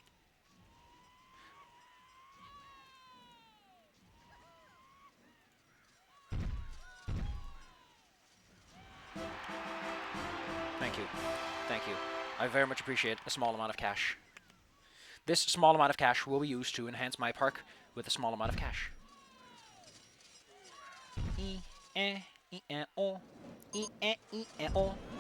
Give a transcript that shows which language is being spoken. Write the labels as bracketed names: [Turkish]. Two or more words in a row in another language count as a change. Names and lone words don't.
[English] Thank you. Thank you. I very much appreciate a small amount of cash. This small amount of cash will be used to enhance my park with a small amount of cash. E-E-E-E-O. E-E-E-E-O.